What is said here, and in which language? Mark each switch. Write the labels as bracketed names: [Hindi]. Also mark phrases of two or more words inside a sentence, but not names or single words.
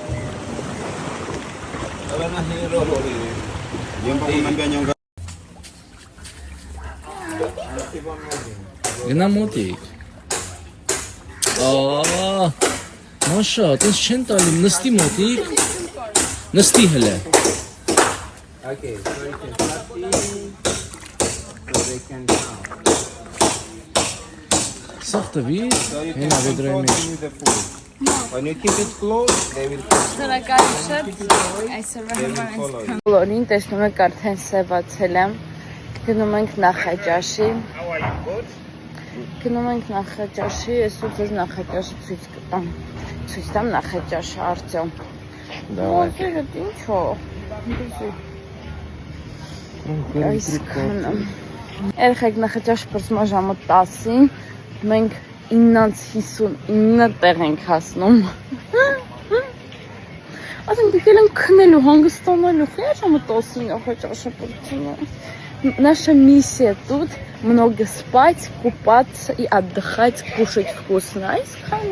[Armenian] Գնա մոտիկ։ Մաշա, տես չեն տալի, նստի մոտիկ։ Նստի հլե։ [English] Okay, so you can start eating, so they can count. [Armenian] Սաղ տվի, [English] So you can [Armenian] հենա [English] control [Armenian] վեդրայի մեջ։ [English] with the food. When you keep it close, they will [Armenian] Շնորհակալություն։ Այսօր [English] follow you. [Armenian] բոլորին տեսնում եք արդեն սևացել եմ։ Գնում ենք Նախաճաշի։ Այսօր ձեզ Նախաճաշը ցույց կտամ։ Ցույց տամ Նախաճաշը Արտյոմ։ Դե ինչո՞։ Այսքանը։ Երեխեք Նախաճաշ բրծմա ժամը 10-ին, մենք 9:59 տեղ ենք հասնում։ Ասենք դիտել ենք քնելու, հանգստանալու, խեր ժամը 10-ին Նախաճաշը բրծումը։ [Russian] Наша миссия тут много спать, купаться и отдыхать, кушать вкусно.